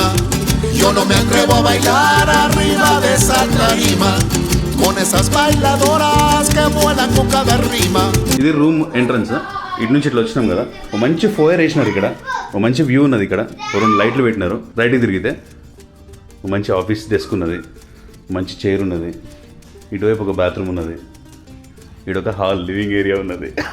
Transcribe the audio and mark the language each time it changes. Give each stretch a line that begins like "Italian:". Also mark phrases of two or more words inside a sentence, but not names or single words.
Spanish: Yo no me atrevo a bailar arriba de esa tarima. Con esas bailadoras que vuelan con cada rima.
Telugu: ఇది
English: room entrance.
Telugu: ఇటు నుంచి ఇట్లా వచ్చినాం కదా, ఒక మంచి ఫోయర్ వేసినారు ఇక్కడ. ఒక మంచి వ్యూ ఉన్నది ఇక్కడ. 2 లైట్లు పెట్టినారు. రైట్కి తిరిగితే ఒక మంచి
English: office desk
Telugu: ఉన్నది, మంచి చైర్ ఉన్నది. ఇటువైపు ఒక బాత్రూమ్ ఉన్నది. ఇడొక
English: hall living area
Telugu: ఉన్నది.